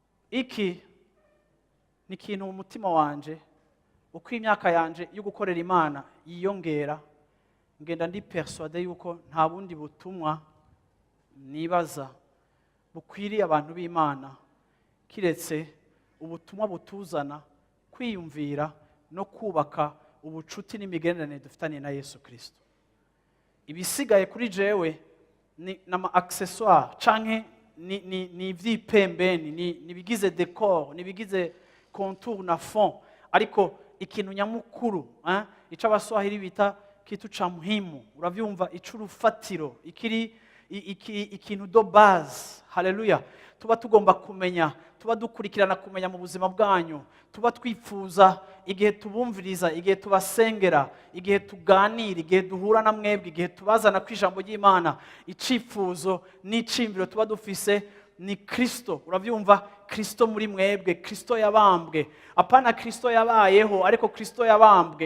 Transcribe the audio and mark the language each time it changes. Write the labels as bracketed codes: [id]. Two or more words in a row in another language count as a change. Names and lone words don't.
[rn] Iki ni ikintu mu mutima wanje, uko imyaka yanje yo gukorera Imana yiyongera, ngenda ndi persuadé yuko nta bundi butumwa nibaza bukwiriye abantu b'Imana, kiretse ubutumwa butuzana kwiyumvira no kubaka ubucuti n'imigenderanire dufitanye na Yesu Kristo. Ibisigaye kuri jewe ni, ni ama accessoire, canke ni, ni, ni ivyipembeni, ni, ni ibigize decor, ni ibigize contour na fond. Ariko ikintu nyamukuru, eh, ico abaswahili bita [sw] kitu cha muhimu, [rn] uravyumva, ico urufatiro, ikiri, i-, iki-, ikintu [fr] do base, [rn] haleluya, tuba tugomba kumenya, tuba dukurikirana kumenya mu buzima bwanyu, tuba twifuza igihe tubumviriza, igihe tubasengera, igihe tuganira, igihe duhura na mwebwe, igihe tubazana ku ijambo ry'Imana, icifuzo n'icimbiro tuba dufise ni Kristo, uravyumva, Kristo muri mwebwe, Kristo yabambwe, apana Kristo yabayeho, ariko Kristo yabambwe.